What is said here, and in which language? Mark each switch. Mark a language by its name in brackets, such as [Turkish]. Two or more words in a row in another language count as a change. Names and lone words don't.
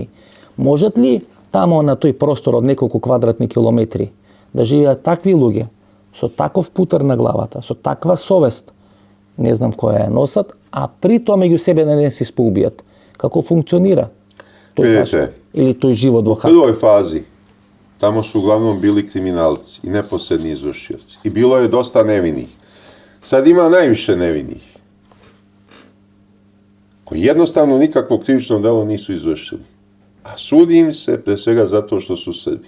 [Macedonian] Можат ли тамо на тој простор од неколку квадратни километри да живеат такви луѓе со таков путер на главата, со таква совест, не знам која ја носат, а при тоа меѓу себе не се споубијат? Како функционира тој или тој живот во Хаг? [Serbian] U prvoj fazi tamo su uglavnom bili kriminalci i neposredni izvršioci. I bilo je dosta nevinih. Sad ima najviše nevinih, koji jednostavno nikakvo krivično delo nisu izvršili. A sudi im se pre svega zato što su Srbi.